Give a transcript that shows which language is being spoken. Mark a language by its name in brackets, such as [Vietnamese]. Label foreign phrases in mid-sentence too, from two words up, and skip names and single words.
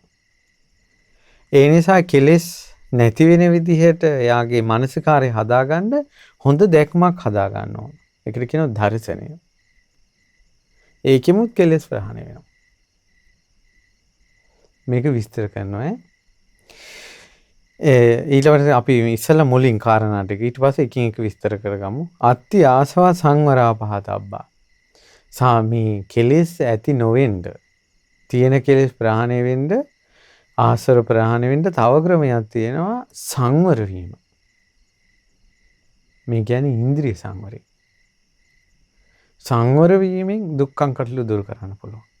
[Sinhala] ඒ නිසා කෙලෙස් නැති වෙන විදිහට එයාගේ මානසිකාරය හදාගන්න හොඳ දැක්මක් හදා ගන්න ඕන. ඒකට කියනවා දර්ශනය. ඒකෙමුත් කෙලෙස් ප්‍රහාණය වෙනවා. මේක විස්තර කරනවා. ඊට පස්සේ අපි ඉස්සෙල්ලා මුලින් කාරණා ටික ඊට පස්සේ එකින් එක විස්තර කරගමු. [Pali] අත්ති ආසවා සංවරා පහතබ්බා. [Sinhala] සාමී කෙලෙස් ඇති නොවෙන්න තියෙන කෙලෙස් ප්‍රහාණය වෙන්න ආශ්‍රව ප්‍රහාණය වෙන්න තව ක්‍රමයක් තියෙනවා සංවර වීම. මේ කියන්නේ ඉන්ද්‍රිය සංවරය. සංවර වීමෙන් දුක්ඛං කටළු දුරු කරන්න පුළුවන්.